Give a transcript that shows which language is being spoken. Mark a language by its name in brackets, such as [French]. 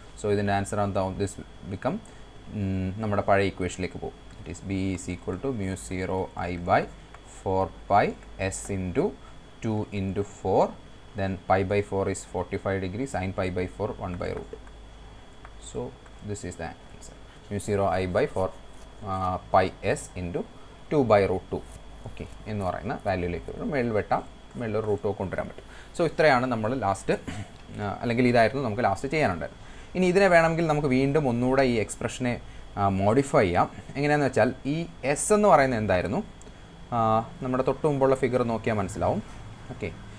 [Malayalam] So ഇതിൻ്റെ answer എന്താവും, this become നമ്മുടെ പഴയ ഇക്വേഷനിലേക്ക് പോകും. [English] It is B is equal to μ0 I by 4 pi s into 2 into 4, then pi by 4 is 45 degree, sin pi by 4 1 by root. So this is the answer, μ0 I by 4 pi s into 2 by root 2. [Malayalam] Okay എന്ന് പറയുന്ന വാല്യൂയിലേക്ക് വരും. മേളിൽ വെട്ടാം, മേളിൽ Ruto കൊണ്ടുവരാൻ പറ്റും. So ഇത്രയാണ് നമ്മൾ last, അല്ലെങ്കിൽ ഇതായിരുന്നു നമുക്ക് ലാസ്റ്റ് ചെയ്യാനുണ്ടായിരുന്നു. ഇനി ഇതിനെ വേണമെങ്കിൽ നമുക്ക് വീണ്ടും ഒന്നുകൂടെ ഈ എക്സ്പ്രഷനെ മോഡിഫൈ ചെയ്യാം. എങ്ങനെയാണെന്ന് വെച്ചാൽ ഈ എസ് എന്ന് പറയുന്നത് എന്തായിരുന്നു, നമ്മുടെ തൊട്ട് മുമ്പുള്ള ഫിഗർ നോക്കിയാൽ മനസ്സിലാവും. ഓക്കെ.